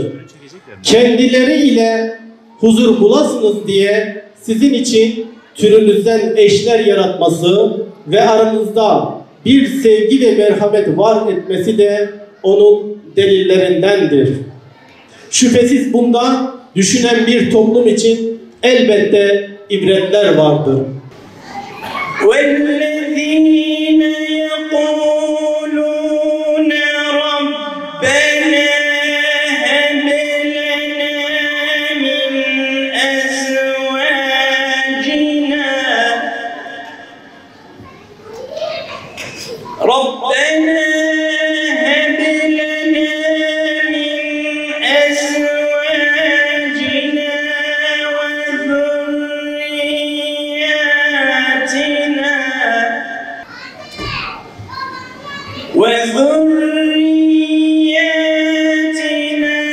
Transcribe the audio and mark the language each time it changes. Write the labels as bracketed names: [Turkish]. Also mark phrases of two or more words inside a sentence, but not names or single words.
[Turkish] Kendileri ile huzur bulasınız diye sizin için türünüzden eşler yaratması ve aranızda bir sevgi ve merhamet var etmesi de onun delillerindendir. Şüphesiz bunda düşünen bir toplum için elbette ibretler vardır. [Arabic] وَالَّذِينَ يَقُولُونَ رَبَّنَا هَبْ لَنَا مِنْ أَزْوَاجِنَا رَبَّنَا هَبْ لَنَا مِنْ أَزْوَاجِنَا وذرياتنا